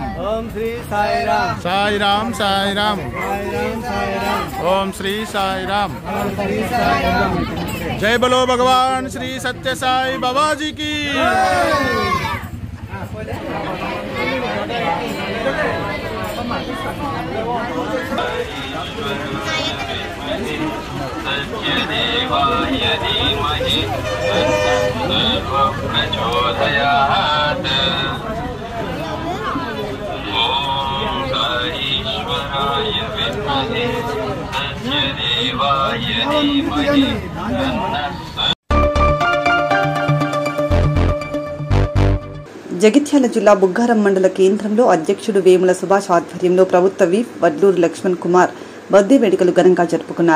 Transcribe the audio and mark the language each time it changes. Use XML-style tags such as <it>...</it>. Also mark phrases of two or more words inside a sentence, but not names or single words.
<hi>ఓం శ్రీ సాయిరామ్. సాయిరామ్ సాయిరామ్. ఓం శ్రీ సాయిరామ్. जय बोलो भगवान श्री सत्य साई बाबाजी की</hi> <sa>देवाय धीमहि प्रचोदयात् ॐ साईश्वराय विद्महे सत्यदेवाय धीमहि</sa> <te>జగిత్యాల జిల్లా బుగ్గారం మండల కేంద్రంలో అధ్యక్షుడు వేముల సుభాష్ ఆధ్వర్యంలో ప్రభుత్వ వీప్ వడ్లూరు లక్ష్మణ్ కుమార్ బర్త్డే వేడుకలు ఘనంగా జరుపుకున్నారు.</te>